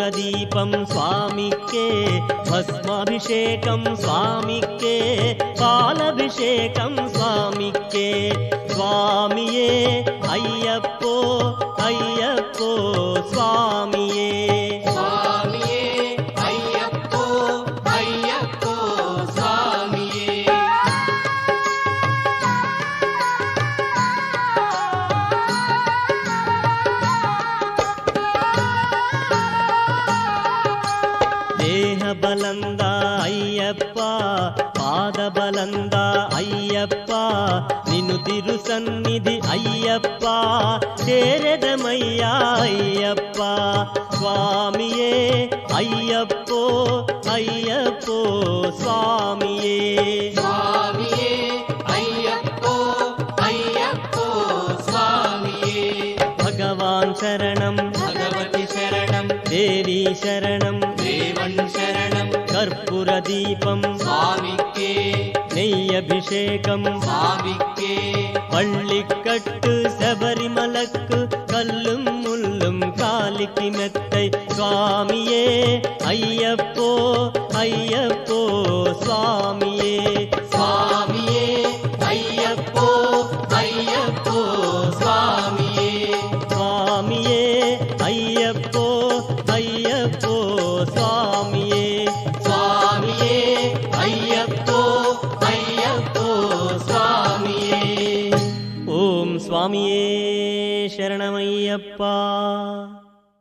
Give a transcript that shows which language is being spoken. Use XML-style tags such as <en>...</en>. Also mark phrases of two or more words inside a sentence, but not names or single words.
<te>దీపం స్వామికే భస్మాభిషేకం స్వామికే పాలభిషేకం స్వామికే స్వామియే అయ్యప్పో అయ్యప్పో స్వామియే స్వామియే అయ్యప్పో అయ్యప్పో స్వామియే</te> <kn>ದೇಹ ಬಲಂದ ಅಯ್ಯಪ್ಪ ಪಾದ ಬಲಂದ ಅಯ್ಯಪ್ಪ ನಿನು ತಿರು ಸನ್ನಿಧಿ ಅಯ್ಯಪ್ಪ ಸೇರೆದಮಯ್ಯ ಅಯ್ಯಪ್ಪ ಸ್ವಾಮಿಯೇ ಅಯ್ಯಪ್ಪೋ ಅಯ್ಯಪ್ಪೋ ಸ್ವಾಮಿಯೇ</kn> <te>స్వామియే అయ్యప్పో అయ్యప్పో స్వామియే భగవాన్ శరణం భగవతి శరణం దేవి శరణం దేవన్ శరణం కర్పూర దీపం స్వామికే నెయ్యభిషేకం స్వామికే</te> <ta>பள்ளிக்கட்டு சபரிமலக்கு கல்லும் முள்ளும் காலிக்கு மெத்தை சுவாமியே ஐயப்போ ஐயப்போ சுவாமியே</ta> <te>స్వామియే అయ్యప్పో అయ్యప్పో స్వామియే</te> <ta>சுவாமியே ஐயப்போ ஐயப்போ சுவாமியே</ta> <te>స్వామియే అయ్యప్పో అయ్యప్పో స్వామియే ఓం స్వామియే శరణమయ్యప్ప.</te>